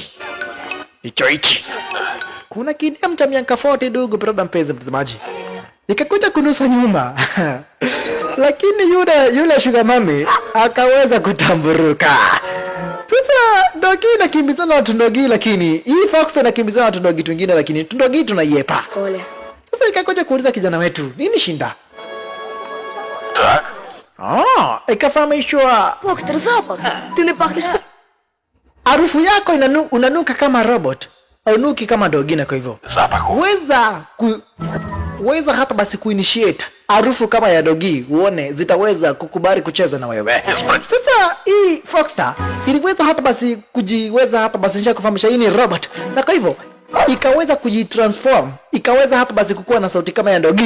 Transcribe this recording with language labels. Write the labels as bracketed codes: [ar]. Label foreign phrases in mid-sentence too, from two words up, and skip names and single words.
[sw] Hichi kuna kidem cha miaka 40 dogo brother mpenzi mtazamaji, ikakuja kunusa nyuma lakini yule sugar mami akaweza kutamburuka. Sasa Ndogi nakimbizana na watu Ndogi, lakini hii Foxstar nakimbizana na watu Ndogi wengine, lakini Ndogi tunaiepa. [uk] Коля. [sw] Sasa ikakuja kuuliza kijana wetu, nini shinda? [uk] Так. [sw] Ikafahamishwa [uk] Фокстер, запах. Ти не пахнеш. [sw] harufu yako unanuka kama robot, unuki kama Ndogi. Na kwa hivyo [uk] Запаху. [sw] weza hapa basi kuinitiate harufu kama ya Ndogi, uone zitaweza kukubali kucheza na wewe. Sasa hii Foxstar iliweza hapa basi kujiweza hapa basi nisha kufahamisha hii ni robot, na kwa hivyo ikaweza kujitransform, ikaweza hapa basi kukuwa na sauti kama ya Ndogi.